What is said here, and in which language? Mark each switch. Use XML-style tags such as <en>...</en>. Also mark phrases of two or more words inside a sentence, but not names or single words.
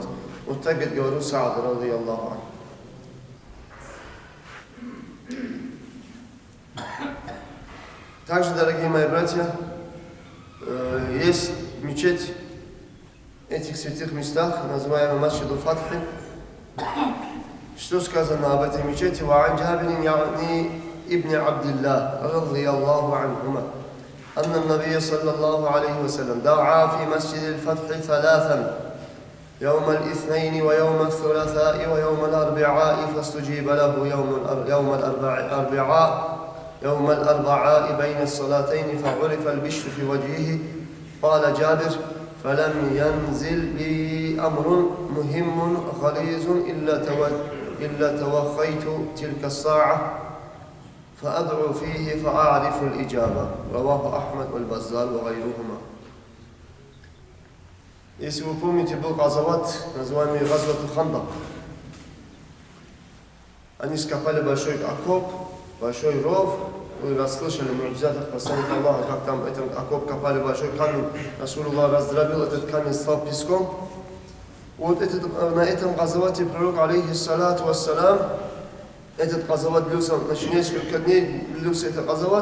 <ru>Вот так говорил Саад,</ru> <ar>رضي الله عنه.</ar> <ru>Также, дорогие мои братья, есть мечеть в этих святых местах, называемая Масджиду Фатхи. Что сказано об этой мечети?</ru> <ar>وعن جابر يعني ابن عبد الله رضي الله عنهما أن النبي صلى الله عليه وسلم دعا في مسجد الفتح 3 يوم الاثنين ويوم الثلاثاء ويوم الأربعاء فاستجيب له يوم الأربعاء بين الصلاتين فعرف البشر في وجهه. قال جابر: فلم ينزل بي أمر مهم غليظ إلا توخيت تلك الساعة فأدعو فيه فأعرف الإجابة. رواه أحمد والبزار وغيرهما.</ar> <ru>Если вы помните, был газават, называемый Газвату Хандак. Они скопали большой окоп, большой ров. Вы расслышали в муъджизатах посланника Аллаха, как там этот окоп копали, большой камень. Расулуллах раздробил этот камень, стал песком. Вот на этом газавате пророк,</ru> <ar>عليه الصلاة والسلام,</ar> <ru>этот казават длился, значит, несколько дней длился этот казават.</ru>